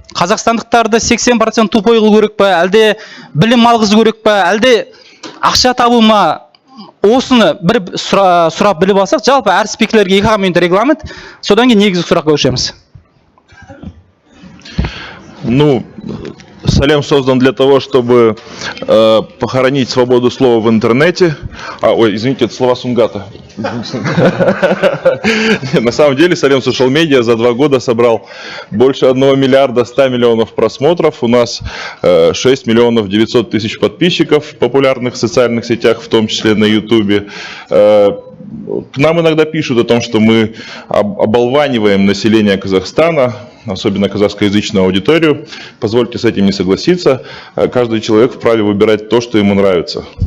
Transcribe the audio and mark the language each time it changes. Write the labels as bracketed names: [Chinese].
[Kazakh] Қазақстандықтарды 80% тупой қылу керек па, әлде білім алғызу керек па, әлде ақша табу ма? Осыны бір сұрап біліп алсақ, жалпы әр спикерлерге 2 минут регламент, содан кейін негізгі сұраққа көшеміз. [Russian] Салем создан для того, чтобы похоронить свободу слова в интернете. Ой, извините, это слова Сунгата. На самом деле, Салем Social Media за 2 года собрал больше 1 миллиарда 100 миллионов просмотров. У нас 6 миллионов 900 тысяч подписчиков в популярных социальных сетях, в том числе на YouTube. К нам иногда пишут о том, что мы оболваниваем население Казахстана, особенно казахскоязычную аудиторию. Позвольте с этим не согласиться. Каждый человек вправе выбирать то, что ему нравится.